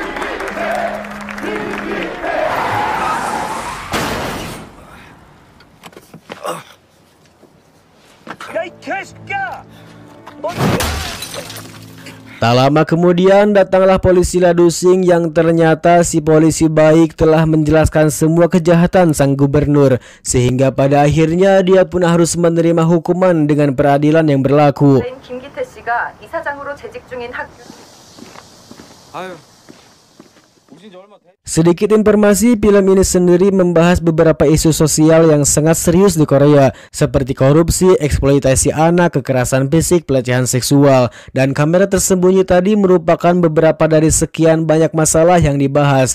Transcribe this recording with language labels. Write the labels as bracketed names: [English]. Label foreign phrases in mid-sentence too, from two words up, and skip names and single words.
[Indonesian] Tak lama kemudian datanglah polisi Ladusing yang ternyata si polisi baik telah menjelaskan semua kejahatan sang gubernur, sehingga pada akhirnya dia pun harus menerima hukuman dengan peradilan yang berlaku. [Korean] 김기태 씨가 이사장으로 재직 중인 학교. [Indonesian] Sedikit informasi, film ini sendiri membahas beberapa isu sosial yang sangat serius di Korea, seperti korupsi, eksploitasi anak, kekerasan fisik, pelecehan seksual, dan kamera tersembunyi tadi merupakan beberapa dari sekian banyak masalah yang dibahas.